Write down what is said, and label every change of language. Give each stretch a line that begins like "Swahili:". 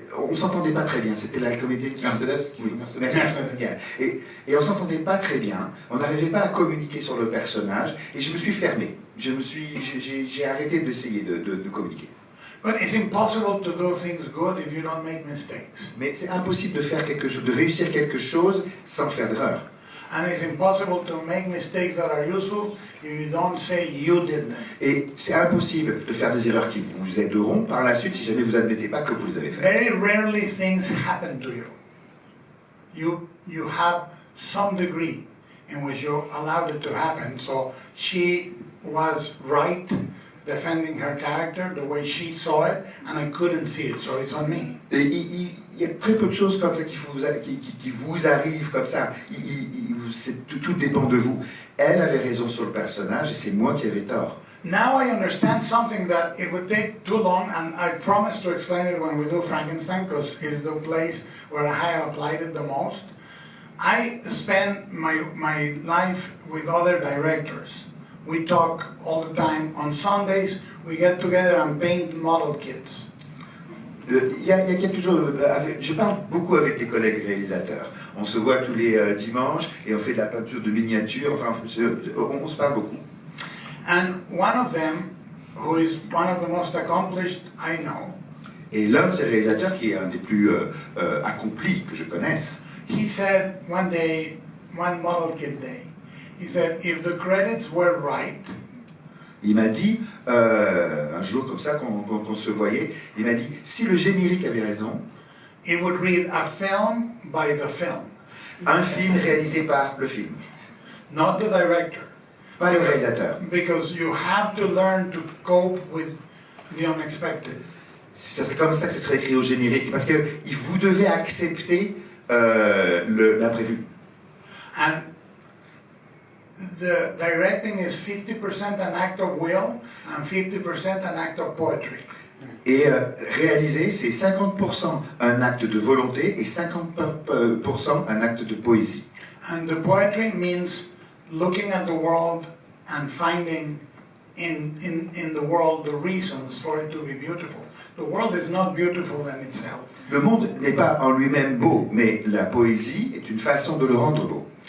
French: On ne s'entendait pas très bien, c'était la comédienne qui... Mercedes. Oui, Mercedes. Et on ne s'entendait pas très bien, on n'arrivait pas à communiquer sur le personnage, et je me suis fermé. J'ai arrêté d'essayer de communiquer.
English: But it's impossible to do things good if you don't make mistakes.
French: Mais c'est impossible de faire quelque chose, de réussir quelque chose sans faire d'erreur.
English: And it's impossible to make mistakes that are useful if you don't say you did them.
French: Et c'est impossible de faire des erreurs qui vous aideront par la suite si jamais vous admettez pas que vous les avez faites.
English: Very rarely things happen to you. you have some degree in which you allowed it to happen. So she was right defending her character the way she saw it, and I couldn't see it, so it's on me.
French: Et il y a très peu de choses comme ça qui vous arrivent comme ça. Tout dépend de vous. Elle avait raison sur le personnage et c'est moi qui avais tort.
English: Now I understand something that it would take too long, and I promise to explain it when we do Frankenstein, because it's the place where I have applied it the most. I spend my life with other directors. We talk all the time. On Sundays, we get together and paint model kits.
French: Il y a quelques jours, je parle beaucoup avec les collègues réalisateurs. On se voit tous les dimanches et on fait de la peinture de miniatures. Enfin, on se parle beaucoup.
English: And one of them, who is one of the most accomplished I know,
French: et l'un de ces réalisateurs qui est un des plus accomplis que je connaisse,
English: he said one day, one model kit day, he said, if the credits were right,
French: il m'a dit, un jour comme ça qu'on se voyait, il m'a dit, si le générique avait raison,
English: it would read a film by the film.
French: Un film réalisé par le film.
English: Not the director.
French: Pas le réalisateur.
English: Because you have to learn to cope with the unexpected.
French: Ce serait comme ça que ce serait écrit au générique, parce que vous devez accepter l'imprévu.
English: And the directing is 50% an act of will and 50% an act of poetry.
French: Et réaliser, c'est 50% un acte de volonté et 50% un acte de poésie.
English: And the poetry means looking at the world and finding in the world the reasons for it to be beautiful. The world is not beautiful in itself.
French: Le monde n'est pas en lui-même beau, mais la poésie est une façon de le rendre beau.